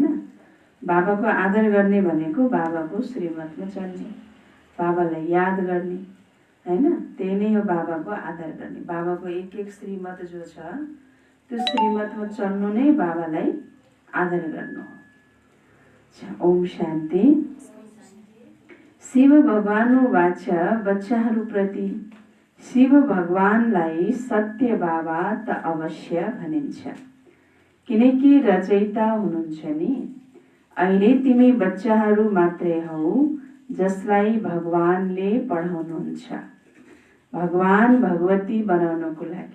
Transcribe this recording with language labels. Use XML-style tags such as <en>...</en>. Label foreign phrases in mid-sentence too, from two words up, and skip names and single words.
<ne>बाबाको आदर गर्ने भनेको बाबाको श्रीमतमा चल्ने, बाबालाई याद गर्ने, हैन? त्यही नै हो बाबाको आदर गर्ने। बाबाको एक एक श्रीमत जो छ त्यो श्रीमतमा चल्नु नै बाबालाई आदर गर्नु हो। ओम शान्ति। शिव भगवानुवाच, बच्चाहरूप्रति शिव भगवानलाई सत्य बाबा त अवश्य भनिन्छ, किनकि रचयिता हुनुहुन्छ नि। अहिले तिमी बच्चाहरू मात्रै हौ जसलाई भगवानले पढाउनुहुन्छ, भगवान भगवती बनाउनको लागि।</ne>